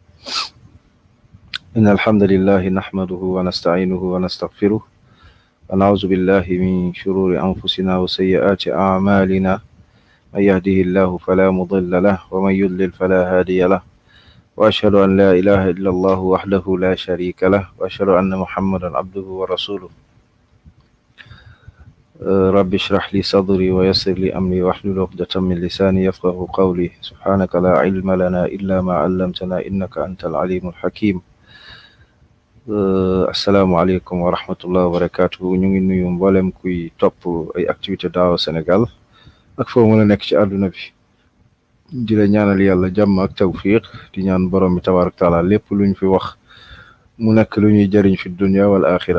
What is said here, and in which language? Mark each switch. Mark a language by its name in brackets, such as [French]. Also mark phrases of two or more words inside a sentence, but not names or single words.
[Arabic] إن الحمد لله نحمده ونستعينه ونستغفره ونعوذ بالله من شرور أنفسنا وسيئات أعمالنا من يهده الله فلا مضل له ومن يضلل فلا هادي له وأشهد أن لا إله إلا الله وحده لا شريك له وأشهد أن محمدا عبده ورسوله رب اشرح لي صدري ويسر لي أمري واحلل عقدة من لساني يفقه قولي سبحانك لا علم لنا إلا ما علمتنا إنك أنت العليم الحكيم السلام عليكم ورحمة الله وبركاته [Wolof] ñu ngi nuyu mboolem kuy topp ay activité daawa Sénégal ak foo mën a nekk ci àdduna bi di la ñaanal yàlla jàmm ak tawfiq di ñaan borom bi [Arabic] تبارك وتعالى [Wolof] lépp luñ fi wax mu nekk lu ñuy jëriñ fi [Arabic] الدنيا والآخرة